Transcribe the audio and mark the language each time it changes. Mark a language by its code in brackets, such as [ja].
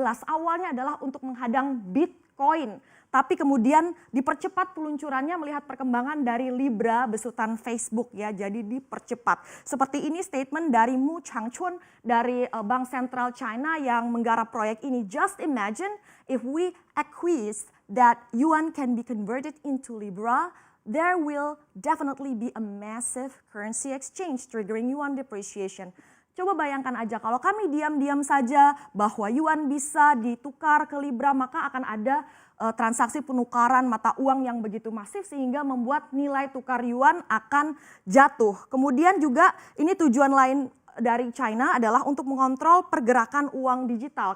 [id] Awalnya adalah untuk menghadang Bitcoin. Tapi kemudian dipercepat peluncurannya melihat perkembangan dari Libra besutan Facebook ya, jadi dipercepat. Seperti ini statement dari Mu Changchun dari Bank Sentral China yang menggarap proyek ini. [en] Just imagine if we acquiesce that yuan can be converted into Libra, there will definitely be a massive currency exchange triggering yuan depreciation. [id] Coba bayangkan aja kalau kami diam-diam saja bahwa yuan bisa ditukar ke Libra, maka akan ada transaksi penukaran mata uang yang begitu masif sehingga membuat nilai tukar yuan akan jatuh. Kemudian juga ini tujuan lain dari China adalah untuk mengontrol pergerakan uang digital.